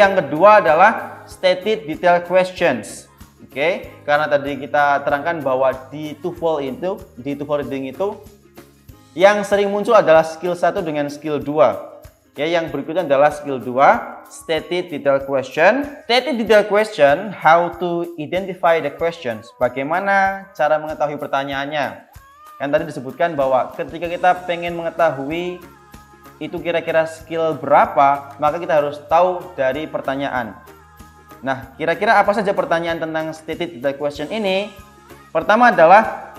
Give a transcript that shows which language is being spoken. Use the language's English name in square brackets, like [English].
[Indonesian] Yang kedua adalah [English] stated detail questions. [Indonesian] Oke, karena tadi kita terangkan bahwa di TOEFL reading itu yang sering muncul adalah skill 1 dengan skill 2. Ya, yang berikutnya adalah skill 2, [English] stated detail question. Stated detail question, how to identify the questions. [Indonesian] Bagaimana cara mengetahui pertanyaannya? Kan tadi disebutkan bahwa ketika kita pengen mengetahui itu kira-kira skill berapa, maka kita harus tahu dari pertanyaan. Nah, kira-kira apa saja pertanyaan tentang [English] stated detail question [Indonesian] ini? Pertama adalah